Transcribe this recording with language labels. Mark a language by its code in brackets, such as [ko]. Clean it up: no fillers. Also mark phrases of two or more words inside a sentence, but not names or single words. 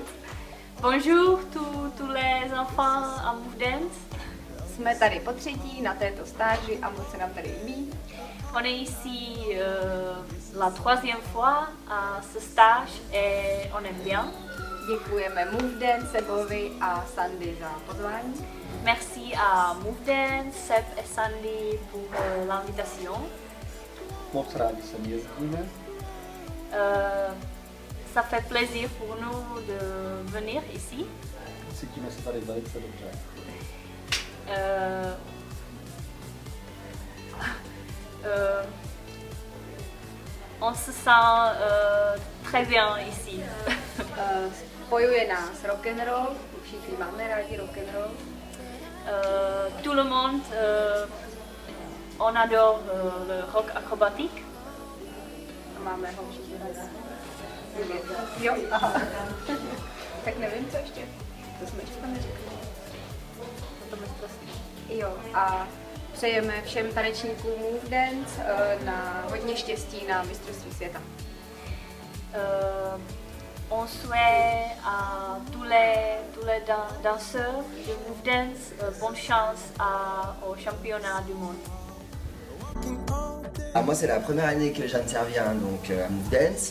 [fr] Bonjour tous les enfants à Move Dance. [cs] Jsme tady po třetí na této stáži a moc se nám tady líbí. [fr] On est ici la 3e fois à ce stage et on aime bien. [cs] Děkujeme Move Dance, Sebovi a Sandy za pozvání. [fr] Merci à Move Dance, Seb et Sandy pour l'invitation. [cs] Moc rádi sem jezdíme. [fr] Ça fait plaisir pour nous de venir ici. [cs] Cítíme se tady velice dobře. [fr] On se sent très bien ici. [cs] Spojuje nás rock'n'roll, všichni máme rádi rock'n'roll. [fr] Tout le monde, on adore le rock acrobatique. [cs] Máme ho všichni rádi. Jo, aha. Tak nevím, co ještě. To jsme ještě tam neřekli. Jo, a přejeme všem tanečníkům Move Dance na hodně štěstí na mistrovství světa. [fr] On souhaite à tous les danseurs de Move Dance bonne chance au championnat du monde. Ah, moi, c'est la première année que j'interviens donc, à Move Dance.